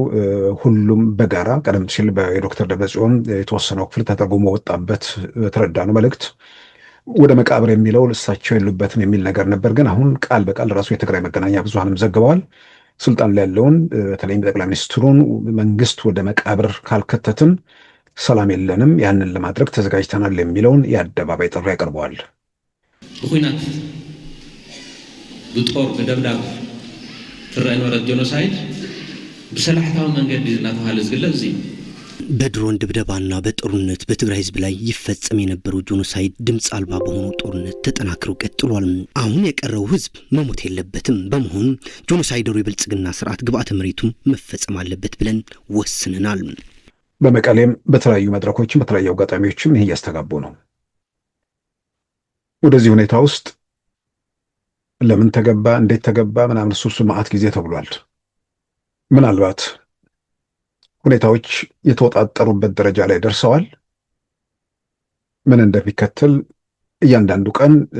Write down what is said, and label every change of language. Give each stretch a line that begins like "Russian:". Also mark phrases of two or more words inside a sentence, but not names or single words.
Amharic: ሁሉም በጋራ ቀደም ሲል የዶክተር ደብረጽዮን የተወሰነው ክፍል ተተርጉሞ ወጣበት በተረዳነው መልእክት ወደ መቃብር የሚለው እሳቸው የሉበትም የሚል ነገር ነበር። ግን አሁን ቃል በቃል ራሱ የትግራይ መገናኛ ብዙሃንም ዘግበዋል። ስልጣን ላይ ያለውን በተለይም ጠቅላይ ሚኒስትሩን መንግስት ወደ መቃብር ካልከተትን ሰላም የለንም፣ ያንን ለማድረግ ተዘጋጅተናል የሚለውን የአደባባይ ጥሪ ያቀርበዋል።
Tigrinya: ብኩናት ብጦር ብደብዳብ ትረአ ነበረት ጄኖሳይድ ብሰላሕታዊ መንገዲ እናተባሃለ ዝግለጽ እዚ
Amharic: በድሮን ድብደባና በጦርነት በትግራይ ህዝብ ላይ ይፈጸም የነበረው ጄኖሳይድ ድምፅ አልባ በሆኑ ጦርነት ተጠናክሮ ቀጥሏል። አሁን የቀረው ህዝብ መሞት የለበትም። በመሆኑ ጄኖሳይደሩ የብልጽግና ስርዓት ግብዓተ መሬቱም መፈጸም አለበት ብለን ወስነናል። በመቀሌም በተለያዩ መድረኮችም በተለያዩ አጋጣሚዎችም ይህ እያስተጋቡ ነው። ወደዚህ ሁኔታ ውስጥ ለምን ተገባ፣ እንዴት ተገባ ምናምን እሱ መዓት ጊዜ ተብሏል። ምናልባት ሁኔታዎች የተወጣጠሩበት ደረጃ ላይ ደርሰዋል። ምን እንደሚከተል እያንዳንዱ ቀን